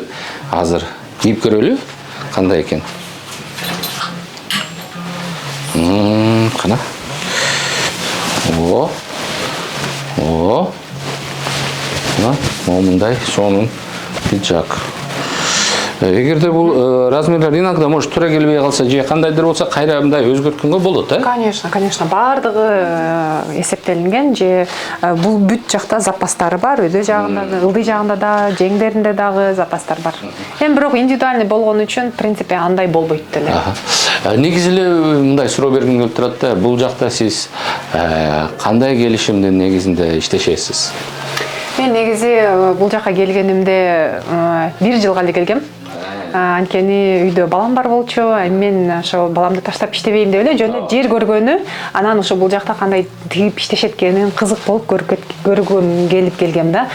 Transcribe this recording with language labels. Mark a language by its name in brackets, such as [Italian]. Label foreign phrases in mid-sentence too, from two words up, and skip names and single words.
[Kyrgyz] Азыр кийип көрөлү, кандай экен. Кана. Мындай сонун пиджак. Эгерде бул размерлер [Russian] иногда может [Kyrgyz] туура келбей калса, же кандайдыр болсо кайра мындай өзгөрткөнгө болот, э? Конечно, баардыгы эсептелинген, же бул бүт жакта запастары бар, өйдө жагында, ылдый жагында да, жеңдеринде дагы запастар бар. Эми бирок индивидуальный болгон үчүн, [Russian] в принципе, [Kyrgyz] андай болбойт деле. Негизи эле мындай суроо бергим келип турат да, бул жакта сиз кандай келишимдин негизинде иштешесиз? Мен негизи бул жака келгенимде 1 жылга эле келгем. Анткени үйдө балам бар болчу, мен ошо баламды таштап иштебейм деп эле жөн жер көргөнү, анан ошо бул жакта кандай тигип иштешет экенин кызык болуп көргүм келип келгем да.